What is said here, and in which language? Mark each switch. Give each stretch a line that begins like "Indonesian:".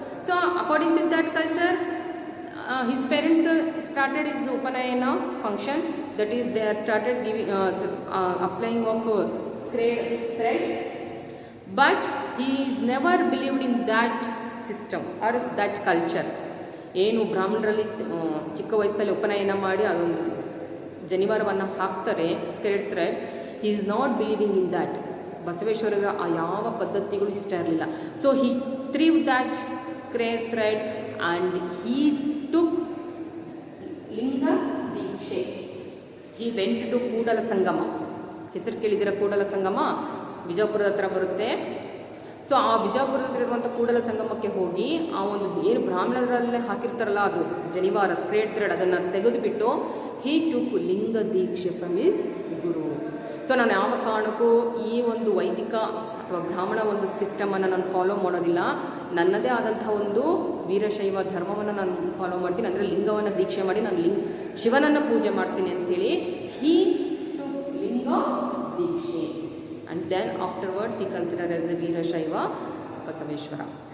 English: So according to that culture, his parents started his Upanayana function, that is they are started giving applying of thread, but he is never believed in that system or that culture.
Kannada: ಏನು ಬ್ರಾಹ್ಮಣರಲ್ಲಿ ಚಿಕ್ಕ ವಯಸ್ಸಲ್ಲಿ ಉಪನಯನ ಮಾಡಿ ಅದೊಂದು ಜನಿವಾರವನ್ನು ಹಾಕ್ತಾರೆ, ಸ್ಕ್ರೇಡ್ thread,
English: He is not believing in that.
Kannada: ಬಸವೇಶ್ವರರ ಆ ಯಾವ ಪದ್ಧತಿಗಳು ಇಷ್ಟ ಇರಲಿಲ್ಲ.
English: So he threw that sacred thread and he took linga diksha. He went to Kudala Sangama.
Kannada: ಹೆಸರು ಕೇಳಿದಿರ ಕೂಡಲ ಸಂಗಮ? ವಿಜಯಪುರದ ಹತ್ರ ಬರುತ್ತೆ. ಸೊ ಆ ವಿಜಯಪುರದ ಹತ್ರ ಇರುವಂಥ ಕೂಡಲ ಸಂಗಮಕ್ಕೆ ಹೋಗಿ ಆ ಒಂದು ಏನು ಬ್ರಾಹ್ಮಣರಲ್ಲೇ ಹಾಕಿರ್ತಾರಲ್ಲ ಅದು ಜನಿವಾರ, ಸ್ಕ್ರೇಡ್ ಥ್ರೆಡ್, ಅದನ್ನು ತೆಗೆದುಬಿಟ್ಟು
English: He took linga diksha from his guru.
Kannada: ಸೊ ನಾನು ಯಾವ ಕಾರಣಕ್ಕೂ ಈ ಒಂದು ವೈದಿಕ ಅಥವಾ ಬ್ರಾಹ್ಮಣ ಒಂದು ಸಿಸ್ಟಮನ್ನು ನಾನು ಫಾಲೋ ಮಾಡೋದಿಲ್ಲ, ನನ್ನದೇ ಆದಂಥ ಒಂದು ವೀರಶೈವ ಧರ್ಮವನ್ನು ನಾನು ಫಾಲೋ ಮಾಡ್ತೀನಿ, ಅಂದರೆ ಲಿಂಗವನ್ನು ದೀಕ್ಷೆ ಮಾಡಿ ನಾನು ಶಿವನನ್ನು ಪೂಜೆ ಮಾಡ್ತೀನಿ ಅಂಥೇಳಿ
English: He took linga diksha. And then afterwards he considered as a Veerashaiva Basaveshwara.